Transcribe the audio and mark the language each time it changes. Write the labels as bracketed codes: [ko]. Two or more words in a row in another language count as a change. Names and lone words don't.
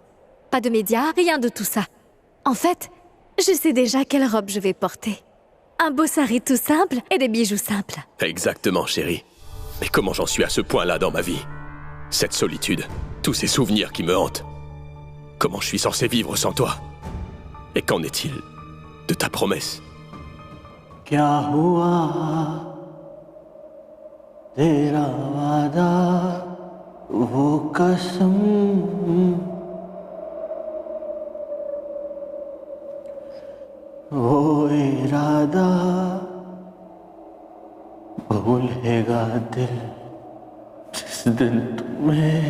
[fr] Pas de médias, rien de tout ça. En fait, je sais déjà quelle robe je vais porter. Un beau sari tout simple et des bijoux simples. Exactement, chérie. Mais comment j'en suis à ce point-là dans ma vie? Cette solitude, tous ces souvenirs qui me hantent. Comment je suis censé vivre sans toi? Et qu'en est-il de ta promesse? [hi] क्या हुआ तेरा वादा वो कसम वो इरादा भूलेगा दिल जिस दिन तुम्हें